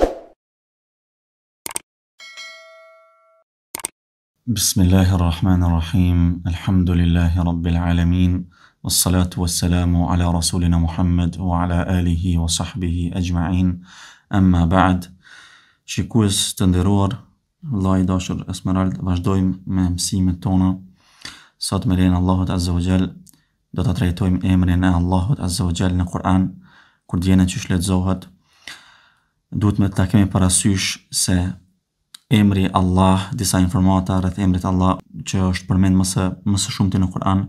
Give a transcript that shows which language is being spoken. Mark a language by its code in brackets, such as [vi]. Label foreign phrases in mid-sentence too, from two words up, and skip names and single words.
[ar] بسم الله الرحمن الرحيم. الحمد لله رب العالمين، والصلاة والسلام على رسولنا محمد وعلى آله وصحبه أجمعين. أما بعد. [sq] Shikues të nderuar, vëllai i dashur Esmerald, vazhdojmë me mësimet tona. Sot me lejen e Allahut [ar] عز وجل [sq] do ta trajtojmë emrin e Allahut [ar] عز وجل [sq] në Kur'an. Kur djene që shletëzohet, duhet me ta kemi parasysh se emri Allah, disa informata rreth emrit Allah që është përmend më së shumti në Kur'an.